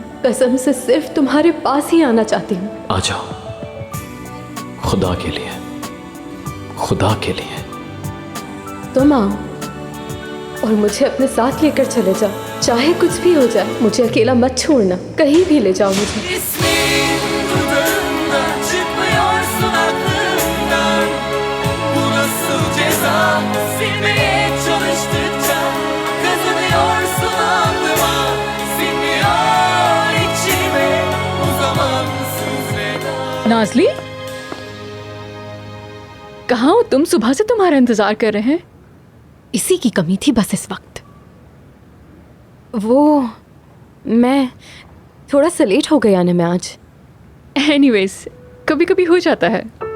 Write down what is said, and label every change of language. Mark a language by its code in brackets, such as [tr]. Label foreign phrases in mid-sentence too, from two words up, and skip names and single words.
[hi] कसम से सिर्फ तुम्हारे पास ही आना चाहती हूँ। आ जाओ, खुदा के लिए, खुदा के लिए। तुम आओ और मुझे अपने साथ लेकर चले जाओ, चाहे कुछ भी हो जाए। मुझे अकेला मत छोड़ना, कहीं भी ले जाओ मुझे। [tr] İsmin dudağımda çıkmıyorsun aklımdan. Bu nasıl ceza? Silmeye çalıştıkça kazanıyorsun alnıma. Sinmiyor içime bu zamansız veda. [hi] नाज़ली, कहाँ हो तुम? सुबह से तुम्हारा इंतजार कर रहे हैं। इसी की कमी थी बस इस वक्त। वो मैं थोड़ा सा लेट हो गया ना मैं आज। एनीवेज, कभी कभी हो जाता है।